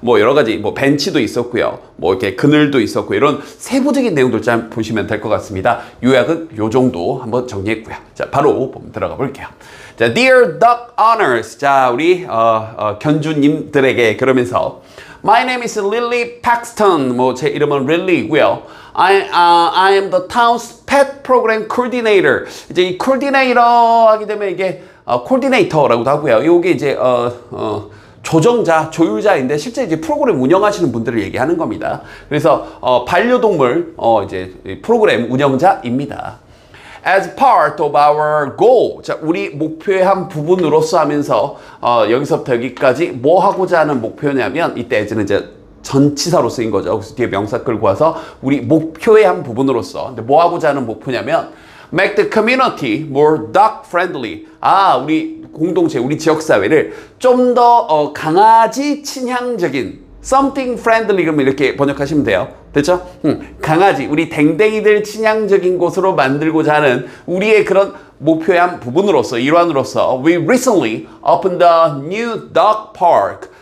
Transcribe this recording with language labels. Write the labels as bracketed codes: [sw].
[ko] 여러 가지, 벤치도 있었고요. 이렇게 그늘도 있었고, 이런 세부적인 내용들 잘 보시면 될 것 같습니다. 요약은 요 정도 한번 정리했고요. 자, 바로 들어가 볼게요. 자, [en] Dear Duck Owners. [ko] 자, 우리, 견주님들에게 그러면서 [en] My name is Lily Paxton. [ko] 제 이름은 릴리이고요. [en] I am the town's pet program coordinator. [ko] 이제 이 coordinator 하게 되면 이게 coordinator라고도 하고요. 이게 이제 조정자, 조율자인데 실제 이제 프로그램 운영하시는 분들을 얘기하는 겁니다. 그래서 반려동물 이제 프로그램 운영자입니다. [en] As part of our goal. [ko] 자, 우리 목표의 한 부분으로서 하면서 여기서부터 여기까지 뭐 하고자 하는 목표냐면, 이때 as는 이제 전치사로 쓰인 거죠. 그래서 뒤에 명사 끌고 와서 우리 목표의 한 부분으로서. 근데 뭐 하고자 하는 목표냐면 [en] make the community more dog friendly. [ko] 우리 공동체, 우리 지역사회를 좀 더 강아지 친향적인 something friendly, 그러면 이렇게 번역하시면 돼요. 됐죠? 강아지, 우리 댕댕이들 친향적인 곳으로 만들고자 하는 우리의 그런 목표의 한 부분으로서, 일환으로서 [en] we recently opened a new dog park.